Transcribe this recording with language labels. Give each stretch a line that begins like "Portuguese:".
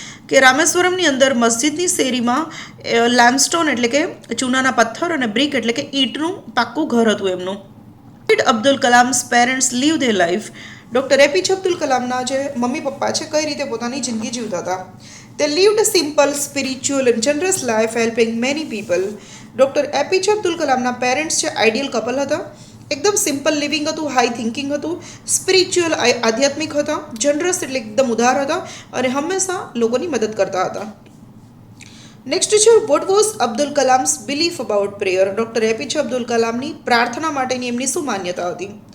Gujarati: કે રામેશ્વરમની અંદર મસ્જિદની શેરીમાં લાઇમસ્ટોન એટલે કે ચૂનાના પથ્થર અને બ્રિક એટલે કે ઈંટનું પાક્કું ઘર હતું એમનું.
English: Did Abdul Kalam's parents live their life?
Gujarati: Doctor APJ Abdul કલામના જે મમ્મી પપ્પા છે કઈ રીતે પોતાની જિંદગી જીવતા હતા?
English: They lived a simple, spiritual and generous life helping many people.
Gujarati: Doctor APJ Abdul કલામના parents છે આઈડિયલ કપલ હતા. એકદમ સિમ્પલ લિવિંગ હતું, હાઈ થિંકિંગ હતું, સ્પિરિચ્યુઅલ આધ્યાત્મિક હતા, જનરસ એટલે એકદમ ઉદાર હતા અને હંમેશા લોકોની મદદ કરતા હતા. નેક્સ્ટ છે,
English: What was Abdul Kalam's belief about prayer?
Gujarati: Doctor APJ Abdul કલામની પ્રાર્થના માટેની એમની શું માન્યતા હતી?